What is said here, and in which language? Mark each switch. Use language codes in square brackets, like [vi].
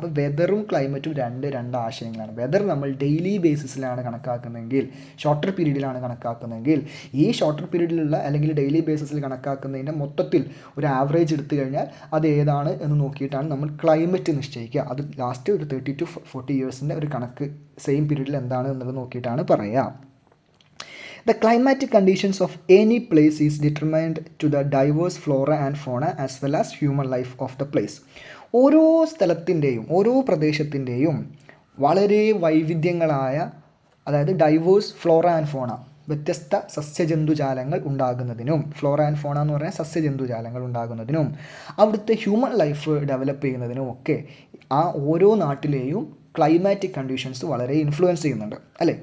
[ml] അപ്പോൾ വെതറും ക്ലൈമറ്റും രണ്ട് ആശയങ്ങളാണ്. വെതർ നമ്മൾ ഡെയിലി ബേസിസിലാണ് കണക്കാക്കുന്നതെങ്കിൽ, ഷോർട്ടർ പീരീഡിലാണ് കണക്കാക്കുന്നതെങ്കിൽ, ഈ ഷോർട്ടർ പീരീഡിലുള്ള അല്ലെങ്കിൽ ഡെയിലി ബേസിസിൽ കണക്കാക്കുന്നതിൻ്റെ മൊത്തത്തിൽ ഒരു ആവറേജ് എടുത്തു കഴിഞ്ഞാൽ അത് ഏതാണ് എന്ന് നോക്കിയിട്ടാണ് നമ്മൾ ക്ലൈമറ്റ് നിശ്ചയിക്കുക. അത് ലാസ്റ്റ് ഒരു 30 to 40 ഇയേഴ്സിൻ്റെ ഒരു കണക്ക് സെയിം പീരീഡിൽ എന്താണ് എന്നുള്ളത് നോക്കിയിട്ടാണ് പറയുക. [en] The climatic conditions of any place is determined to the diverse flora and fauna as well as human life of the place. [ml] ഓരോ സ്ഥലത്തിൻ്റെയും ഓരോ പ്രദേശത്തിൻ്റെയും വളരെ വൈവിധ്യങ്ങളായ, അതായത് ഡൈവേഴ്സ് ഫ്ലോറ ആൻഡ് ഫോണ, വ്യത്യസ്ത സസ്യജന്തുജാലങ്ങൾ ഉണ്ടാകുന്നതിനും, ഫ്ലോറ ആൻഡ് ഫോണ എന്ന് പറഞ്ഞാൽ സസ്യജന്തുജാലങ്ങൾ ഉണ്ടാകുന്നതിനും അവിടുത്തെ ഹ്യൂമൻ ലൈഫ് ഡെവലപ്പ് ചെയ്യുന്നതിനും ഒക്കെ ആ ഓരോ നാട്ടിലെയും ക്ലൈമാറ്റിക് കണ്ടീഷൻസ് വളരെ ഇൻഫ്ലുവൻസ് ചെയ്യുന്നുണ്ട് അല്ലേ.